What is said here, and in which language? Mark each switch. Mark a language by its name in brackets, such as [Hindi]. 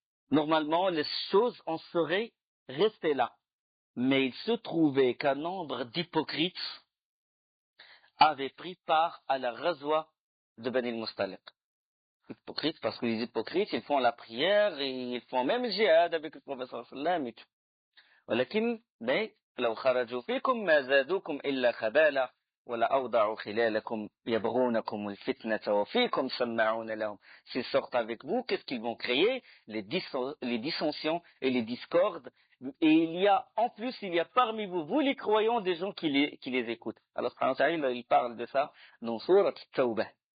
[French] Normalement, les choses en seraient restées là. Mais il se trouvait qu'un nombre d'hypocrites avaient pris part à la razwa de Bani al-Mustaliq. Hypocrites parce que les hypocrites, ils font la prière et ils font même le djihad avec le professeur sallam et tout. [Arabic] ولكن لو خرجوا فيكم ما زادوكم إلا خبالا ولا أوضعوا خلالكم يبغونكم الفتنة وفيكم سماعون لهم. [French] S'ils sortent avec vous, qu'est-ce qu'ils vont créer? Les dissensions et les discordes. Et il y a parmi vous, vous les croyants, des gens qui les écoutent. Alors, il parle de ça dans Surat Tawbah.